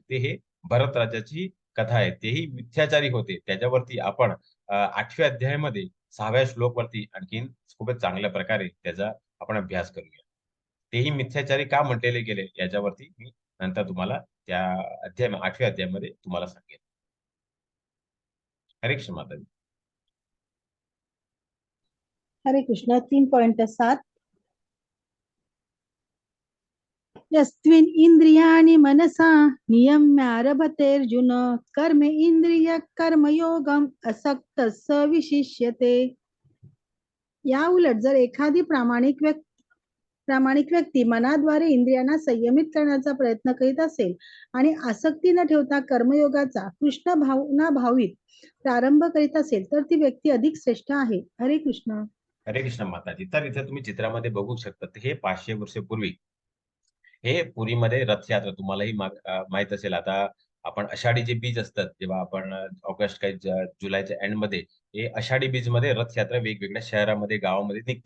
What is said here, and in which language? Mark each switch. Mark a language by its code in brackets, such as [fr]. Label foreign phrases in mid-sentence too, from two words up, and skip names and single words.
[mr] ते हे भरत राजाची कथा आहे. तेही मिथ्याचारी होते. त्याच्यावरती आपण 8व्या अध्यायामध्ये 6व्या श्लोकवरती आणखीन खूपच चांगल्या प्रकारे त्याचा आपण अभ्यास करूया. तेही मिथ्याचारी का म्हटलेले गेले याच्यावरती मी नंतर तुम्हाला त्या 8व्या अध्यायामध्ये तुम्हाला सांगेन. हरे कृष्ण माताजी. हरे कृष्ण. [sa] 3.7 यस्त्विन इंद्रियाणि मनसा नियम्यारभतेऽर्जुन कर्मे इंद्रिय कर्मयोगम असक्त स विशिष्यते. [mr] या उलट जर एखादी प्रामाणिक व्यक्ती मनाद्वारे इंद्रियांना संयमित करण्याचा प्रयत्न करीत असेल आणि आसक्ती न ठेवता कर्मयोगाचा कृष्ण भावना भावित प्रारंभ करीत असेल तर ती व्यक्ती अधिक श्रेष्ठ आहे. हरे कृष्ण. हरे कृष्ण माताजी. तर इथे तुम्ही चित्रामध्ये बघू शकता हे 500 वर्षापूर्वी हे पुरीमध्ये रथयात्रा तुम्हालाही माहित असेल. आता आपण आषाढी जे बीज असतात, जेव्हा आपण ऑगस्ट काही जुलैच्या एंडमध्ये हे आषाढी बीजमध्ये रथयात्रा वेगवेगळ्या शहरामध्ये, गावामध्ये निघतात.